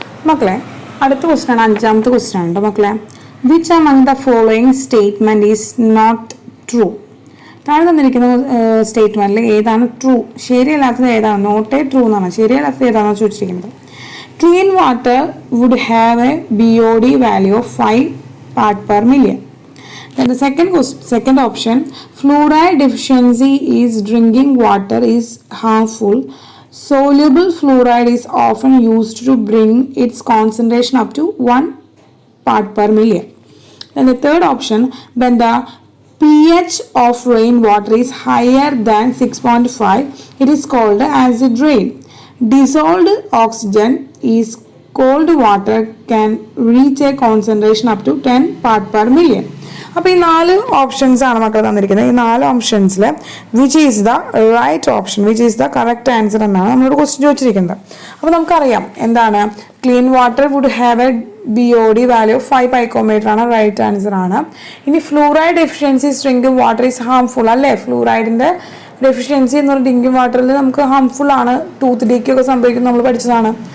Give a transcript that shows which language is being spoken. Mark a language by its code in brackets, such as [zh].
[ml] മക്കളെ അടുത്ത ക്വസ്റ്റ്യൻ ആണ്, അഞ്ചാമത്തെ ക്വസ്റ്റ്യൻ ആണ് കേട്ടോ മക്കളെ. [en] Which among the following statement is not true? [ml] താഴെ തന്നിരിക്കുന്ന സ്റ്റേറ്റ്മെൻറ്റിൽ ഏതാണ് ട്രൂ? ശരിയല്ലാത്തത് ഏതാണ്? [en] not a true [ml] എന്നാണ്. ശരിയല്ലാത്തത് ഏതാണെന്ന് ചോദിച്ചിരിക്കുന്നത്. [en] Clean water would have a BOD value of 5 parts/million. Then the second option, fluoride deficiency is drinking water is harmful. Soluble fluoride is often used to bring its concentration up to 1 part/million. Then the third option, when the pH of rainwater is higher than 6.5, it is called acid rain. Dissolved oxygen is cold water can reach a concentration up to 10 part/million. [ml] അപ്പോൾ ഈ 4 options ആണ് മക്കൾ തന്നിരിക്കുന്നത്. ഈ 4 ഓപ്ഷൻസിൽ [en] which is the right option, which is the correct answer [ml] എന്നാണ് നമ്മളോട് question ചോദിച്ചിരിക്കുന്നത്. അപ്പോൾ നമുക്കറിയാം എന്താണ് [en] Clean water would have a BOD value of 5 picometer ആണ് right answer ആണ്. [ml] ഇനി fluoride deficiency drinking water is harmful അല്ലേ. ഫ്ലൂറൈഡിൻ്റെ ഡെഫിഷ്യൻസി എന്ന് പറഞ്ഞാൽ ഡ്രിങ്കിങ് വാട്ടറിൽ നമുക്ക് ഹാംഫുൾ ആണ്, ടൂത്ത് ഡീക്ക് ഒക്കെ സംഭവിക്കുന്നത് നമ്മൾ പഠിച്ചതാണ്.